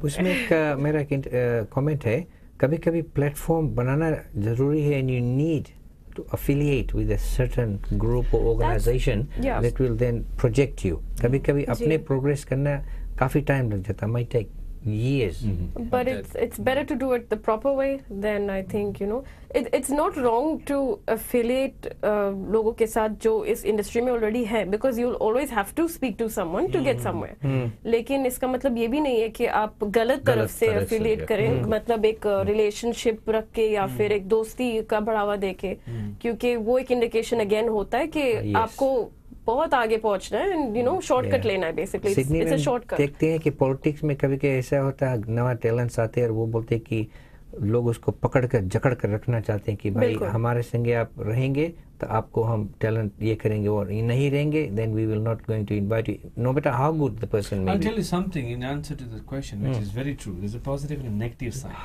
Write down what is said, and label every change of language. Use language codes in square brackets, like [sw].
[hi] उसमें एक मेरा एक कमेंट है, कभी कभी प्लेटफॉर्म बनाना जरूरी है, [en] And you need to affiliate with a certain group or organization that will then project you. [hi] कभी कभी अपने प्रोग्रेस करना काफी टाइम लग जाता है, [en] might take years. But it's better to do it the proper way. Then I think you know it's not wrong to affiliate [hi] लोगों के साथ जो इस इंडस्ट्री में already है, [en] because you'll always have to speak to someone to get somewhere. [hi] लेकिन इसका मतलब ये भी नहीं है कि आप गलत तरफ से affiliate करें, मतलब एक रिलेशनशिप रख के या फिर एक दोस्ती का बढ़ावा दे के, क्योंकि वो एक इंडिकेशन अगेन होता है कि आपको बहुत आगे पहुंचना है, [en] and you know [hi] शॉर्टकट लेना है. [en] Basically it's a shortcut. [hi] देखते हैं कि पॉलिटिक्स में कभी कभी ऐसा होता है, नवा टैलेंट्स आते हैं और वो बोलते हैं कि लोग उसको पकड़ कर जकड़ कर रखना चाहते हैं कि भाई हमारे संगे आप रहेंगे तो आपको हम टैलेंट ये करेंगे, और ये नहीं रहेंगे [en] then we will not going to invite you, no matter how good the person may be. I'll tell you something in answer to the question, which is very true. There's a positive and a negative side.